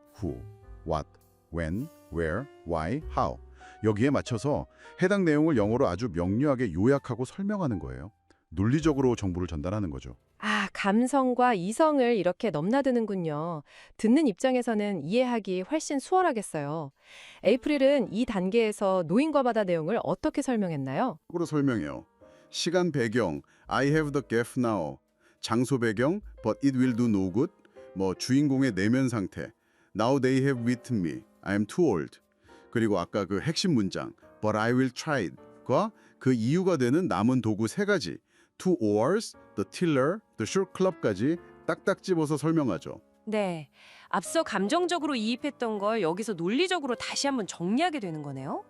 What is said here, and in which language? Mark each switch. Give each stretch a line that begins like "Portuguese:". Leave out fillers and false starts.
Korean: Who, What, When, Where, Why, How 여기에 맞춰서 해당 내용을 영어로 아주 명료하게 요약하고 설명하는 거예요. 논리적으로 정보를 전달하는 거죠. 아, 감성과 이성을 이렇게 넘나드는군요. 듣는 입장에서는 이해하기 훨씬 수월하겠어요. 에이프릴은 이 단계에서 노인과 바다 내용을 어떻게 설명했나요? 으로 설명해요. 시간 배경,
English: I have the gap now.
Korean: 장소 배경,
English: but it will do no good.
Korean: 뭐 주인공의 내면 상태,
English: Now they have beaten me. I am too old.
Korean: 그리고 아까 그 핵심 문장,
English: but I will try it
Korean: 과 그 이유가 되는 남은 도구 세 가지,
English: two oars, the tiller, the short club
Korean: 까지 딱딱 집어서 설명하죠. 네, 앞서 감정적으로 이입했던 걸 여기서 논리적으로 다시 한번 정리하게 되는 거네요.